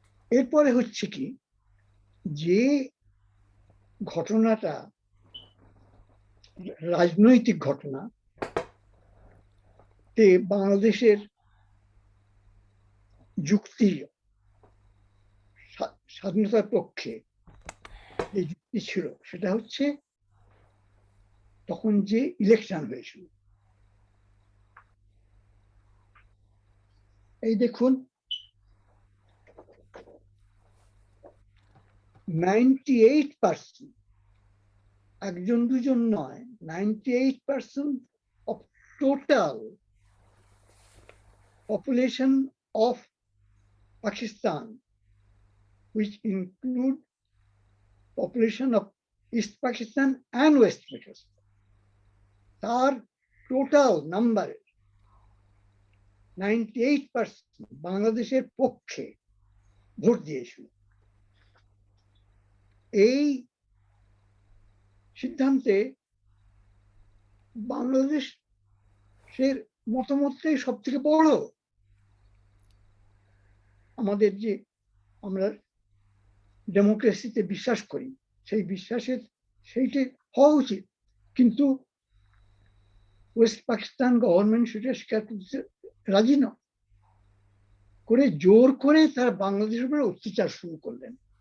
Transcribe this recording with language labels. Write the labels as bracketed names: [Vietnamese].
[Bangla] এরপরে হচ্ছে কি, যে ঘটনাটা রাজনৈতিক ঘটনা, তে বাংলাদেশের যুক্তি, স্বাধীনতার পক্ষে যে যুক্তি ছিল সেটা হচ্ছে তখন যে ইলেকশন হয়েছিল। এই দেখুন 98%, একজন দুজন নয়, 98% [English] of total population of Pakistan, which include population of East Pakistan and West Pakistan, [Bangla] তার টোটাল নাম্বার 98% বাংলাদেশের পক্ষে ভোট দিয়েছিল। এই সিদ্ধান্তে বাংলাদেশের মতামতটাই সব থেকে বড়। আমাদের যে আমরা ডেমোক্রেসিতে বিশ্বাস করি, সেই বিশ্বাসের সেইটি হওয়া উচিত, কিন্তু ওয়েস্ট পাকিস্তান গভর্নমেন্ট সেটা স্বীকার করতে রাজি নয়, করে জোর করে তারা বাংলাদেশের উপরে অত্যাচার শুরু করলেন।